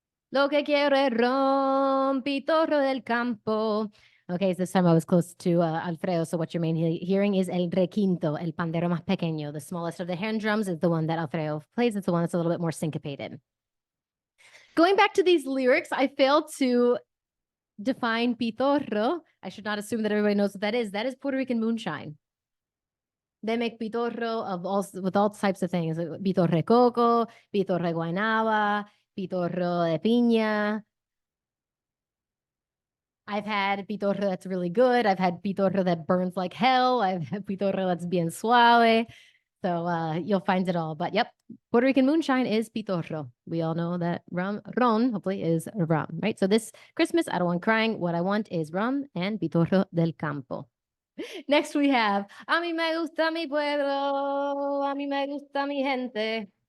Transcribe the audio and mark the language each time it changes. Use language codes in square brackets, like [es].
[es] Lo que quiero es ron, pitorro del campo. [en] Okay, so this time I was close to Alfredo, so what you're mainly hearing is [es] el requinto, el pandero más pequeño. [en] The smallest of the hand drums is the one that Alfredo plays. It's the one that's a little bit more syncopated. Going back to these lyrics, I failed to define pitorro. I should not assume that everybody knows what that is. That is Puerto Rican moonshine. They make pitorro with all types of things. [es] Pitorro de coco, pitorro de guaynaba, pitorro de piña. [en] I've had pitorro that's really good. I've had pitorro that burns like hell. I've had pitorro that's [es] bien suave. [en] So you'll find it all. But yep, Puerto Rican moonshine is pitorro. We all know that ron, hopefully, is rum, right? So this Christmas, I don't want crying. What I want is rum and [es] pitorro del campo. [en] Next we have, [es] a mí me gusta mi pueblo, a mí me gusta mi gente.